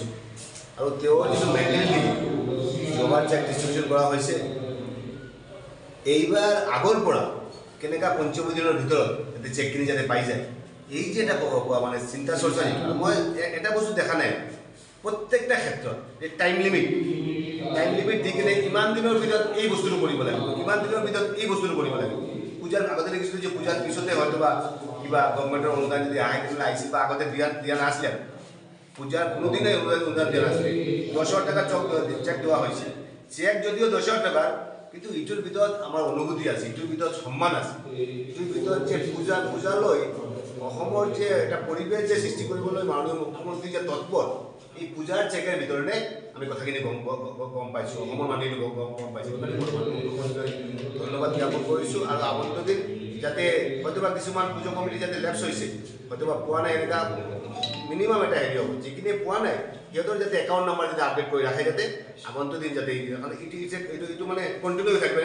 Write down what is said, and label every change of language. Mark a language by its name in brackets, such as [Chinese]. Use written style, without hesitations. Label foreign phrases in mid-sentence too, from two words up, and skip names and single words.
[Assamese] আৰু তেওঁৰ যিটো মেণ্টেলিটি, যোৱাবাৰ [English] check distribution [Assamese] কৰা হৈছে, এইবাৰ আগৰ পৰা কেনেকুৱা 25 দিনৰ ভিতৰত যাতে চেকখিনি যাতে পাই যায়, এই যে এটা মানে চিন্তা চৰ্চা, মই এটা বস্তু দেখা নাই প্ৰত্যেকটা ক্ষেত্ৰত যে [English] time limit [Assamese] দি কিনে ইমান দিনৰ ভিতৰত এই বস্তুটো কৰিব লাগিব, ইমান দিনৰ ভিতৰত এই বস্তুটো কৰিব লাগিব। পূজাৰ আগতে দেখিছিলোঁ যে পূজাৰ পিছতে হয়তো বা কিবা গভৰ্ণমেণ্টৰ অনুদান যদি আহে কিন্তু আহিছিল বা আগতে দিয়া নাছিলে, পূজাৰ কোনোদিনে অনুদান দিয়া নাছিলে, 10,000 টাকা [Bangla] চেক দেওয়া হয়েছে। [Assamese] চেক যদিও 10,000 টাকার, কিন্তু ইটোর ভিতৰত আমাৰ অনুভূতি আছে, ইটোৰ ভিতৰত সন্মান আছে, ইটোৰ ভিতৰত যে পূজালৈ অসমৰ যে এটা পৰিৱেশ যে সৃষ্টি কৰিবলৈ মাননীয় মুখ্যমন্ত্ৰী যে তৎপৰ, এই পূজাৰ [Bangla] চেকের ভিতরে [Assamese] আমি কথাখিনি গম পাইছোঁ, অসমৰ মানুহে গম পাইছোঁ। মুখ্যমন্ত্ৰীক ধন্যবাদ জ্ঞাপন কৰিছোঁ আৰু আগন্তুক দিন যাতে হয়তোবা কিছুমান পুজো কমিটি যাতে লেপছ হৈছে, হয়তোবা পোৱা নাই, এনেকুৱা মিনিমাম এটা হেৰি হ'ব, যিখিনি পোৱা নাই সিহঁতৰ যাতে [English] account number [Assamese] যাতে আপডেট কৰি ৰাখে, যাতে আগন্তুক দিন যাতে এইটো মানে কণ্টিনিউ হৈ থাকিব।